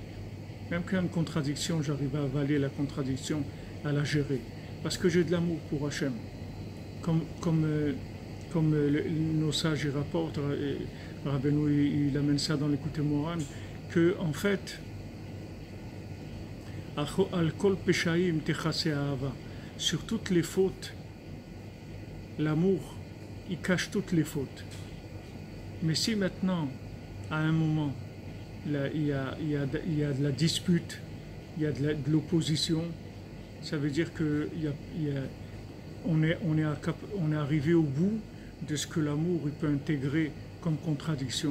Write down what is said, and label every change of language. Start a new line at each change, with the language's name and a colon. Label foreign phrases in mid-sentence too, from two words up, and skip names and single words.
French: Même qu'il y a une contradiction, j'arrive à avaler la contradiction, à la gérer. Parce que j'ai de l'amour pour Hachem. Comme nos sages y rapportent, Rabbeinu il amène ça dans l'Écoute Moran, que en fait,
Hebrew: על כל פשעים תכסה אהבה,
French: sur toutes les fautes, l'amour, il cache toutes les fautes. Mais si maintenant, à un moment, là, il y a de la dispute, il y a de l'opposition, ça veut dire qu'on est arrivé au bout de ce que l'amour il peut intégrer comme contradiction.